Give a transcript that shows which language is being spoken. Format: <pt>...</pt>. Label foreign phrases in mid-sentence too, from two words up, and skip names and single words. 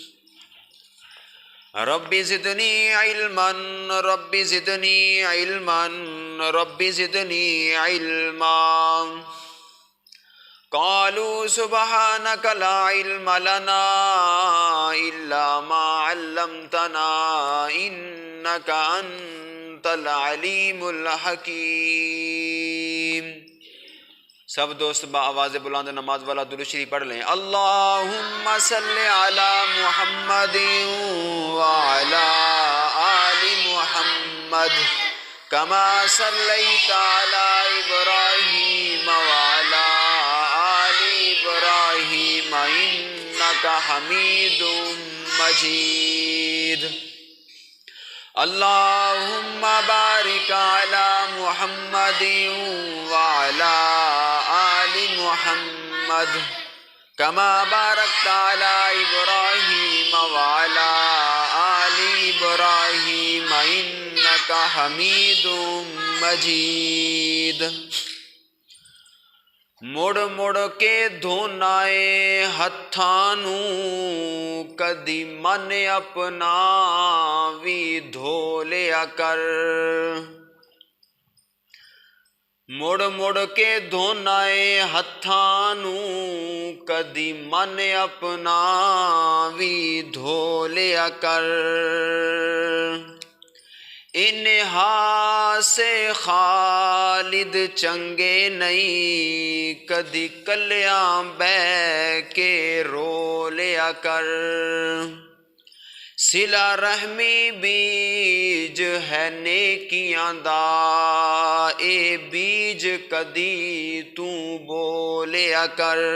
<ar>رب زدني علما رب زدني علما رب زدني علما قالوا سبحانك لا علم لنا إلا ما علمتنا إنك أنت العليم الحكيم</ar> <ur>سب دوست با آواز بلند نماز والا درود شریف پڑھ لیں</ur> <ar>اللہم صلی علی محمد وعلی آل محمد کما صلیت علی ابراہیم وعلی إبراهيم إنك حميد مجيد اللهم بارك على محمد وعلى آل محمد كما باركت على إبراهيم وعلى آل إبراهيم إنك حميد</ar> <pa>مجيد مڑ مڑ کے دھونائے ہتھاں نوں کدی من اپنا وی دھو لیا کر مڑ مڑ کے دھونائے ہتھاں نوں کدی من اپنا وی دھو لیا کر انہا سے خالد چنگے نہیں کدی کلیاں بہ کے رو لیا کر صلہ رحمی بیج ہے نیکیاں دا اے بیج کدی تو بولیا کر</pa>